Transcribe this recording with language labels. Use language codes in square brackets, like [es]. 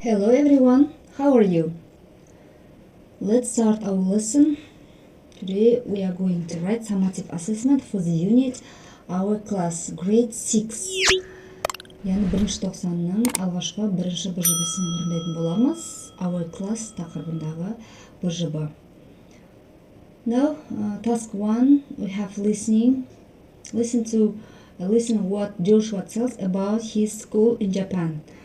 [en] Hello everyone, how are you? Let's start our lesson. Today we are going to write summative assessment for the unit our class grade 6. [kk] Яғни бірінші тоқсанның алғашқы бірінші БЖБ-сін орындайтын боламыз. [en] Our class [kk] тақырыбындағы БЖБ. [en] Now, task 1, we have listening. Listen what Joshua tells about his school in Japan.